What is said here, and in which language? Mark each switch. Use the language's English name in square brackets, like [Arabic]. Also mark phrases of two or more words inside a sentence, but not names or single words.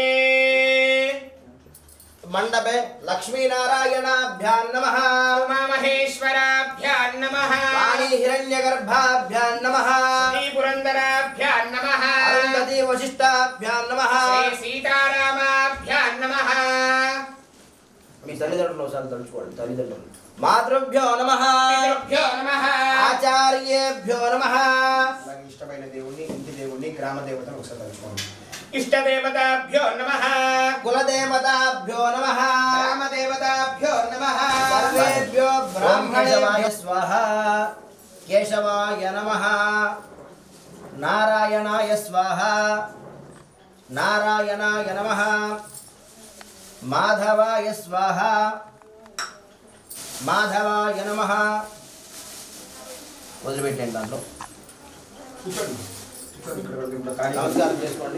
[Sanskrit] मंडपे लक्ष्मी नारायणाभ्यां नमः उमा महेश्वराभ्यां नमः वाणी हिरण्यगर्भाभ्यां नमः श्री पुरन्दराभ्यां नमः अरुन्धती वशिष्ठाभ्यां नमः श्री सीतारामाभ्यां नमः [Telugu] మీ తల్లిదండ్రులు ఒకసారి తలుచుకోండి తల్లిదండ్రులు [Sanskrit] మాతృభ్యో నమః పితృభ్యో నమః ఆచార్యేభ్యో నమః [Telugu] అలాగే ఇష్టమైన దేవుణ్ణి ఇంటి దేవుణ్ణి గ్రామ దేవతను ఒకసారి తలుచుకోండి. [Sanskrit] इष्टदेवताभ्यो नमः కులదేవతాభ్యో నమః ग्रामदेवताभ्यो नमः సర్వేభ్యో బ్రాహ్మణేభ్యో స్వాహా కేశవాయ నమః నారాయణాయ స్వాహా నారాయణాయ నమః మాధవాయ స్వాహా మాధవాయ నమః [Telugu] వదిలిపెట్టండి దాంట్లో నమస్కారం చేసుకోండి.